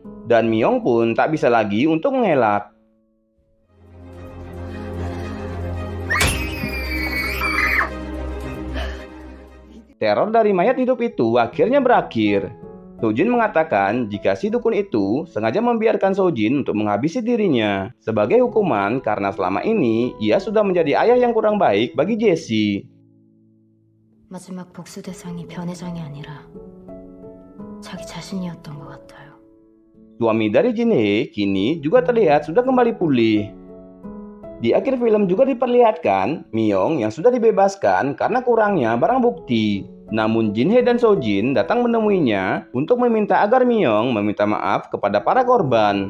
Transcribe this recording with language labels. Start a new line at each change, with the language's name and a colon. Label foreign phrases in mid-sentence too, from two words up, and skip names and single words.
Indonesian: Dan Myung pun tak bisa lagi untuk mengelak. Teror dari mayat hidup itu akhirnya berakhir. Sojin mengatakan jika si dukun itu sengaja membiarkan Sojin untuk menghabisi dirinya sebagai hukuman karena selama ini ia sudah menjadi ayah yang kurang baik bagi Jessie.
Korean: 마지막 복수 대상이 변회장이 아니라 자기 자신이었던 것 같아요.
Indonesian: Suami dari Jin Hee kini juga terlihat sudah kembali pulih. Di akhir film juga diperlihatkan Myung yang sudah dibebaskan karena kurangnya barang bukti. Namun Jin Hee dan Sojin datang menemuinya untuk meminta agar Myung meminta maaf kepada para korban.